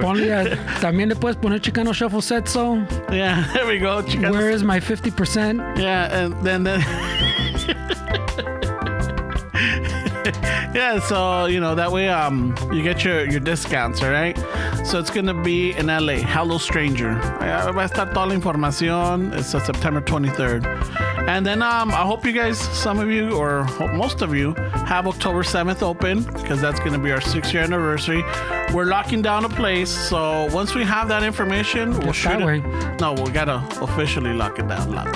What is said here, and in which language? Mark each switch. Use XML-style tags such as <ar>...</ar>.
<es>Ponle, también le puedes poner Chicano Shuffle Setso.</es> <en>Yeah, there we go. Chicano. Where is my 50%? Yeah, and then yeah, so that way you get your discounts, all right? So it's gonna be in LA, Hello Stranger.</en> <es>Va a estar toda la información.</es> <en>It's September 23rd. And then I hope you guys, some of you or most of you, have October 7th open because that's gonna be our 6-year anniversary. We're locking down a place, so once we have that information, we'll shoot that way. it. No, we gotta officially lock it down.</en>